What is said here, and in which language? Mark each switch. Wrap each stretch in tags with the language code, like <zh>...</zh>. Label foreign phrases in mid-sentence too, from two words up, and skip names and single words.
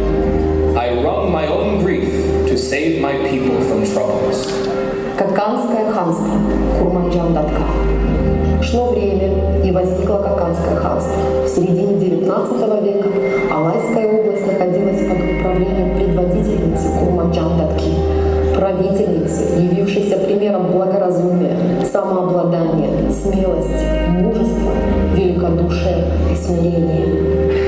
<en>I wrung my own grief to save my people from troubles.</en> <ru>Каканское ханство, Курманджан Датка. Шло время, и возникло Каканское ханство. В середине XIX века Алайская область находилась под управлением предводительницы Курманджан Датки. правительницы, явившейся примером благоразумия, самообладания, смелости, мужества, великодушия и смирения.</ru>